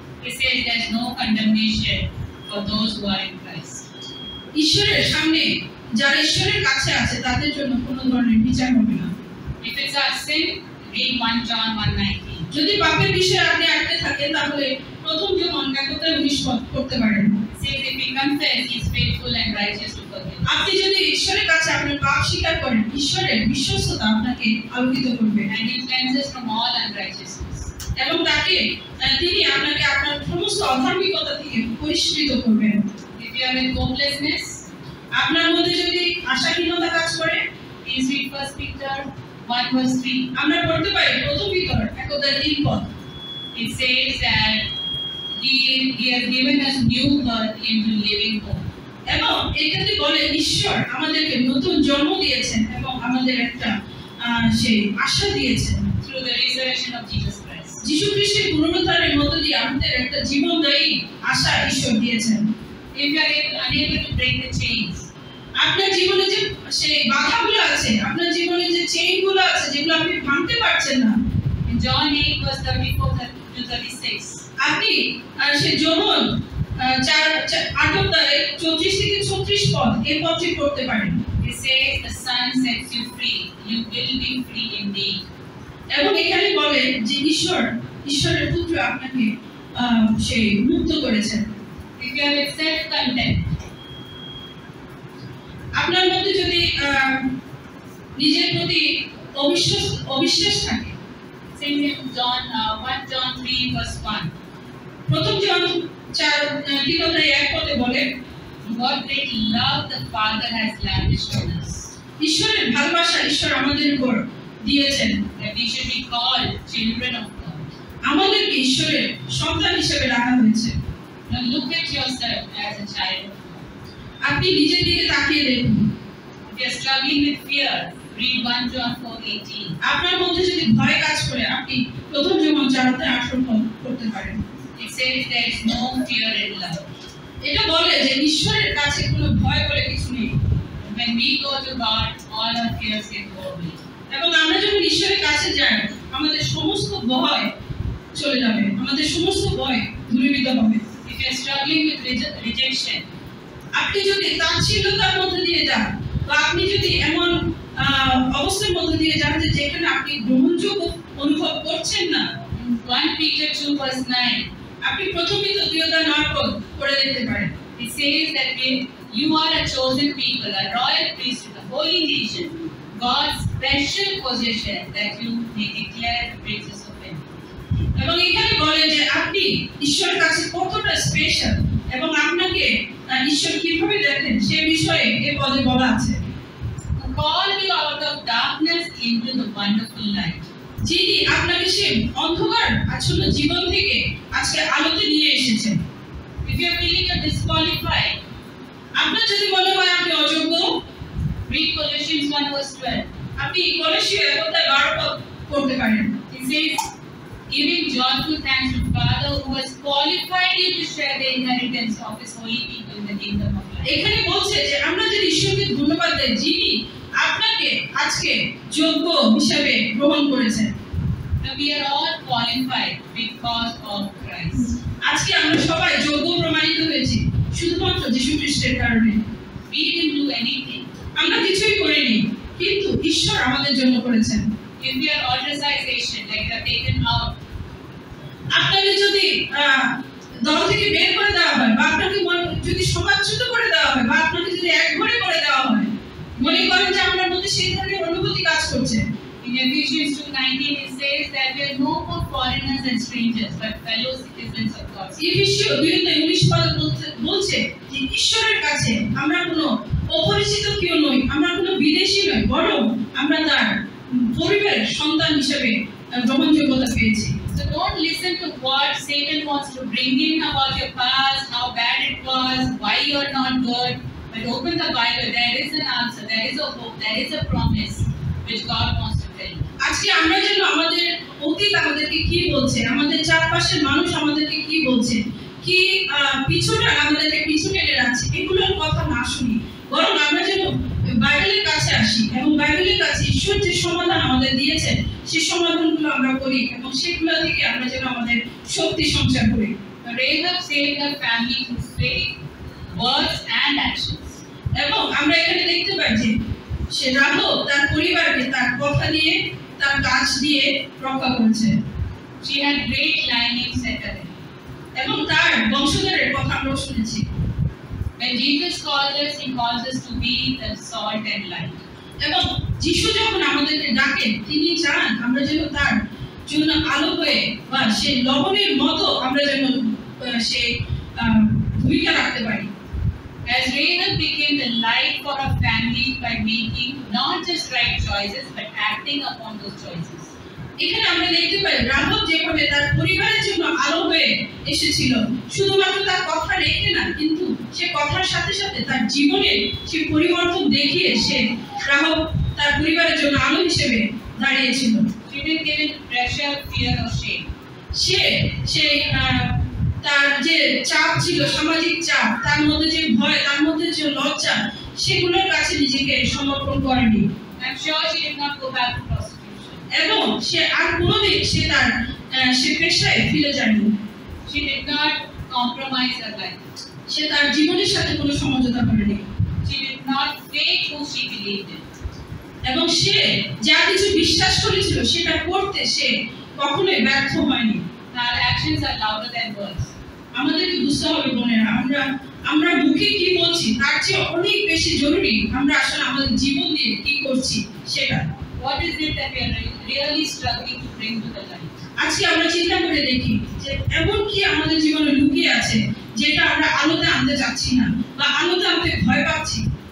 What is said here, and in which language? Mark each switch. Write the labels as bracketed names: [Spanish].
[English] It says there's no condemnation for those who are in Christ. [Bangla] ঈশ্বরের সামনে যারা ঈশ্বরের কাছে আছে তাদের জন্য কোনো ধরনের বিচার হবে না। [English] If it's our sin, read 1 John 1:19. [Bangla] যদি পাপের বিষয়ে আপনি আটকে থাকেন তাহলে প্রথম যোহন 1:19 পদ পড়তে পারেন। [English] It says if we confess, He is faithful and righteous to forgive. [Bangla] আপনি যদি ঈশ্বরের কাছে আপনার পাপ স্বীকার করেন, ঈশ্বরের বিশ্বস্ততা আপনাকে আলোকিত করবে [English] And He cleanses from all unrighteousness. [Bangla] এবং তিনি আপনাকে আপনার সমস্ত অধার্মিকতা থেকে পরিষ্কৃত করবেন। [English] If you are in hopelessness, [Bangla] আপনার মধ্যে যদি আশাহীনতা কাজ করে, [English] please read 1 Peter 1:3. [Bangla] আমরা পড়তে পারি প্রথম পিতর 1:3 পদ। [English] It says that He has given us new birth into living hope. [Bangla] এবং এটাতে বলে ঈশ্বর আমাদেরকে নতুন জন্ম দিয়েছেন এবং আমাদের একটা সেই আশা দিয়েছেন [English] Through the resurrection of Jesus Christ. [Bangla] যীশু খ্রিস্টের পুনরুত্থানের মধ্য দিয়ে আমাদের একটা জীবনদায়ী আশা ঈশ্বর দিয়েছেন। [English] If you are unable to break the chains, [Bangla] আপনার জীবনে যে সেই বাধাগুলো আছে, আপনার জীবনে যে চেইনগুলো আছে যেগুলো আপনি ভাঙতে পারছেন না, [English] in John 8:34 to 36, [Bangla] আপনি সেই যোহন 8:34 পদ এই পদটি পড়তে পারেন। [English] it says the Son sets you free. You will be free indeed. [Bangla] এবং এখানে বলে যে ঈশ্বরের পুত্র আপনাকে সেই মুক্ত করেছেন। [English] If you have self-contempt, [Bangla] আপনার মধ্যে যদি নিজের প্রতি অবিশ্বাস থাকে, [English] sing in 1 John 3:1. [Bangla] প্রথম জন 4:1 পদে বলে [English] What great love the Father has lavished on us, [Bangla] ঈশ্বরের ভালোবাসা ঈশ্বর আমাদের উপর দিয়েছেন [English] that we should be called children of God. [Bangla] আমাদেরকে ঈশ্বরের সন্তান হিসেবে রাখা হয়েছে। [English] Now look at yourself as a child of God. [Bangla] আপনি নিজের দিকে তাকিয়ে দেখুন। [English] If you are struggling with fear, read 1 John 4:18. [Bangla] আপনার মধ্যে যদি ভয় কাজ করে আপনি প্রথম যোহন 4:18 পদ পড়তে পারেন। [English] It says there is no fear in love. [Bangla] এটা বলে যে ঈশ্বরের কাছে কোনো ভয় বলে কিছু নেই। [English] When we go to God, all our fears can go away. [Bangla] এবং আমরা যখন ঈশ্বরের কাছে যাই আমাদের সমস্ত ভয় চলে যাবে, আমাদের সমস্ত ভয় দূরীভূত হবে। [English] If you are struggling with rejection, [Bangla] আপনি যদি তাচ্ছিল্যতার মধ্যে দিয়ে যান বা আপনি যদি এমন অবস্থার মধ্যে দিয়ে যান যে যেখানে আপনি গ্রহণযোগ্য অনুভব করছেন না, [English] 1 Peter 2:9, [Bangla] আপনি প্রথমে তো 2:9 পদ পড়ে দেখতে পারেন। [English] it says that you are a chosen people, a royal priesthood, a holy nation, God's special possession, that you may declare the praises of Him. [Bangla] এবং এখানে বলে যে আপনি ঈশ্বরের কাছে কতটা স্পেশাল এবং আপনাকে ঈশ্বর কিভাবে দেখেন সে বিষয়ে এই পদে বলা আছে। [English] Who called you out of darkness into the wonderful light. [Bangla] যিনি আপনাকে সে অন্ধকার আচ্ছন্ন জীবন থেকে আজকে আলোতে নিয়ে এসেছেন। [English] If you are feeling you're disqualified, [Bangla] আপনার যদি মনে হয় আপনি অযোগ্য, [English] read Colossians 1:12. [Bangla] আপনি কলসীয় 1:12 পদ পড়তে পারেন। [English] It says, giving joyful thanks to Father who has qualified you to share the inheritance of His holy people in the kingdom of light. [Bangla] এখানে বলছে যে আমরা যদি ঈশ্বরকে ধন্যবাদ দেই যিনি আপনাকে আজকে যোগ্য হিসাবে গ্রহণ করেছেন। [English] Now we are all qualified because of Christ. [Bangla] আজকে আমরা সবাই যোগ্য প্রমাণিত হয়েছি শুধুমাত্র যীশু খ্রিস্টের কারণে। [English] We didn't do anything. [Bangla] আমরা কিছুই করিনি, কিন্তু ঈশ্বর আমাদের জন্য করেছেন। [English] If we are ostracization, like we are taken out, [Bangla] আপনাকে যদি দল থেকে বের করে দেওয়া হয় বা আপনাকে যদি সমাজচ্যুত করে দেওয়া হয় বা আপনাকে যদি একঘরে করে দেওয়া হয়, মনে করেন যে আপনার মধ্যে সেই ধরনের অনুভূতি কাজ করছে। [English] in Ephesians 2:19 it says that we are no more foreigners and strangers, but fellow citizens of God. [Bangla] এফেসীয় 2:19 পদে বলছে যে ঈশ্বরের কাছে আমরা কোনো অপরিচিত কেউ নই, আমরা কোনো বিদেশী নই, বরং আমরা তার পরিবারের সন্তান হিসেবে গ্রহণযোগ্যতা পেয়েছি। [English] So don't listen to what Satan wants to bring in about your past, how bad it was, why you are not good. But open the Bible. There is an answer. There is a hope. There is a promise which God wants to tell you. [Bangla] আজকে আমরা যেন আমাদের অতীত আমাদেরকে কি বলছে, আমাদের চারপাশের মানুষ আমাদেরকে কি বলছে, কি পিছুটা আমাদেরকে পিছু টেনে রাখছে, এগুলোর কথা না শুনি, বরং আমরা যেন বাইবেলের কাছে আসি এবং বাইবেলের কাছে ঈশ্বর যে সমাধান আমাদের দিয়েছেন সেই সমাধানগুলো আমরা করি এবং সেগুলো থেকে আমরা যেন আমাদের শক্তি সঞ্চার করি [English] Rahab saved her family through faith, words, and actions. [Bangla] এবং আমরা এখানে দেখতে পাই যে সে রাহাব তার পরিবারকে তার কথা দিয়ে তার কাজ দিয়ে রক্ষা করেছে। [English] She had great lineage settled. [Bangla] এবং তার বংশধরের কথা আমরা শুনেছি। [English] When Jesus calls us, he calls us to be the salt and light. [Bangla] এবং যিশু যখন আমাদেরকে ডাকেন তিনি চান আমরা যেন তার জন্য আলো হয়ে বা সেই লবণের মতো আমরা যেন সেই ভূমিকা রাখতে পারি। [English] As Rahab became the light for her family by making not just right choices but acting upon those choices. [Bangla] এখানে আমরা দেখতে পাই রাহাব যেভাবে তার পরিবারের জন্য আলো হয়ে এসেছিল, শুধুমাত্র তার কথা রেখে না, কিন্তু সে কথার সাথে সাথে তার জীবনে সে পরিবর্তন দেখিয়ে সে রাহাব তার পরিবারের জন্য আলো হিসেবে দাঁড়িয়েছিল। [English] She didn't give in to pressure, fear, or shame. [Bangla] সেই তার যে চাপ ছিল, সামাজিক চাপ, তার মধ্যে যে ভয়, তার মধ্যে যে লজ্জা, সেগুলোর কাছে নিজেকে সমর্পণ করেনি। [English] I'm sure she did not go back to prostitution. [Bangla] এবং সে আর কোনোদিন সে পেশায় ফিরে যায়নি। [English] She did not compromise her life. [Bangla] সে তার জীবনের সাথে কোনো সমঝোতা করেনি। [English] She did not fake who she believed in. [Bangla] এবং সে যা কিছু বিশ্বাস করেছিল সেটা করতে সে কখনোই ব্যর্থ হয়নি। [English] Her actions are louder than words. [Bangla] আমাদেরকে বুঝতে হবে বোনেরা, আমরা মুখে কি বলছি তার চেয়ে অনেক বেশি জরুরি আমরা আসলে আমাদের জীবন দিয়ে কি করছি সেটা। [English] What is it that we are really struggling to bring to the light? [Bangla] আজকে আমরা চিন্তা করে দেখি যে এমন কি আমাদের জীবনে লুকিয়ে আছে যেটা আমরা আলোতে আনতে চাচ্ছি না বা আলোতে আনতে ভয় পাচ্ছি।